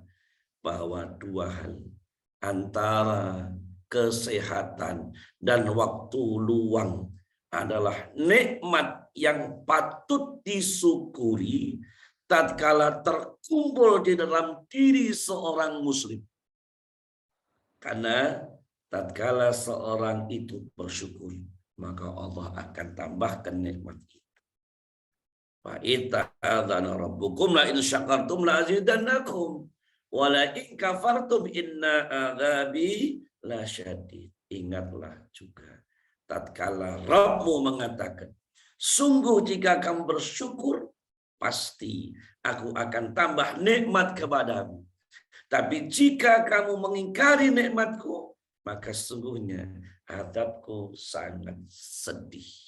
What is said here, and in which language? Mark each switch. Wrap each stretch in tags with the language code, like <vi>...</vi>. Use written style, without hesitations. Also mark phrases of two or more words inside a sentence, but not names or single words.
<id>Ketahuilah bahwa dua hal antara kesehatan dan waktu luang adalah nikmat yang patut disyukuri tatkala terkumpul di dalam diri seorang muslim. Karena tatkala seorang itu bersyukur, maka Allah akan tambahkan nikmat itu.</id> <ar>وإذ تأذن ربكم لئن شكرتم لأزيدنكم ولئن كفرتم إن عذابي لشديد.</ar> <id>Ingatlah juga tatkala Rabbmu mengatakan, sungguh jika kamu bersyukur, pasti aku akan tambah nikmat kepadamu. Tapi jika kamu mengingkari nikmatku, maka sesungguhnya adabku sangat sedih.</id>